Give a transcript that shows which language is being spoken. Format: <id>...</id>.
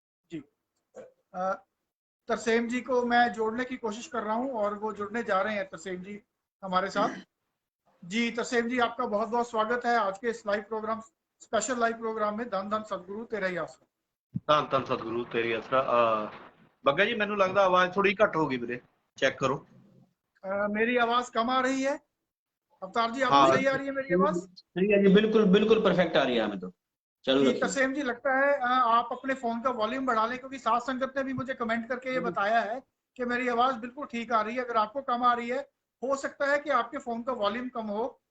<hi>जी तरसेम जी को मैं जोड़ने की कोशिश कर रहा हूँ और वो जुड़ने जा रहे हैं तरसेम जी हमारे साथ। जी तरसेम जी, आपका बहुत बहुत स्वागत है आज के इस live programme, special live programme में धन धन सतगुरु तेरा ही आसरा।</hi> <pa>ਧੰਨ ਧੰਨ ਸਤਿਗੁਰੂ ਤੇਰੀ ਆਸਰਾ। ਬੱਗਾ ਜੀ, ਮੈਨੂੰ ਲੱਗਦਾ ਆਵਾਜ਼ ਥੋੜੀ ਘੱਟ ਹੋ ਗਈ ਵੀਰੇ, ਚੈੱਕ ਕਰੋ।</pa> <hi>मेरी आवाज कम आ रही है? अवतार जी, आपको हाँ सही आ रही है मेरी आवाज? सही है जी, बिल्कुल बिल्कुल परफेक्ट आ रही है हमें तो। चलो जी, रखिए। तसेम जी, लगता है आप अपने फोन का वॉल्यूम बढ़ा लें, क्योंकि साथ संगत ने भी मुझे कमेंट करके ये बताया है कि मेरी आवाज बिल्कुल ठीक आ रही है। अगर आपको कम आ रही है, हो सकता है कि आपके फोन का वॉल्यूम कम हो।</hi>